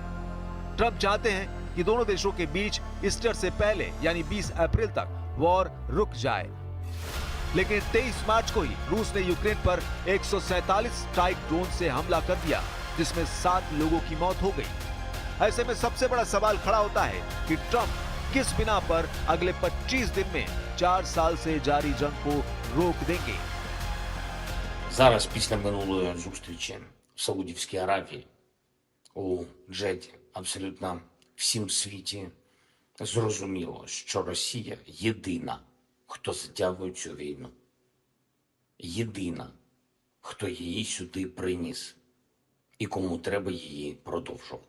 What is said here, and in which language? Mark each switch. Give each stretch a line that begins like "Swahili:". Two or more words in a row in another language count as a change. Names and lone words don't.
Hindi: ट्रंप चाहते हैं कि दोनों देशों के बीच ईस्टर से पहले यानी 20 अप्रैल तक वॉर रुक जाए, लेकिन 23 मार्च को ही रूस ने यूक्रेन पर 147 स्ट्राइक ड्रोन से हमला कर दिया, जिसमें 7 लोगों की मौत हो गई। ऐसे में सबसे बड़ा सवाल खड़ा होता है कि ट्रंप किस बिना पर अगले 25 दिन में 4 साल से जारी जंग को रोक देंगे।
Ukrainian: Зараз, після минулої зустрічі в Саудівській Аравії у Джеді, абсолютно всім в світі зрозуміло, що Росія єдина, хто затягує цю війну. Єдина, хто її сюди приніс і кому треба її продовжувати.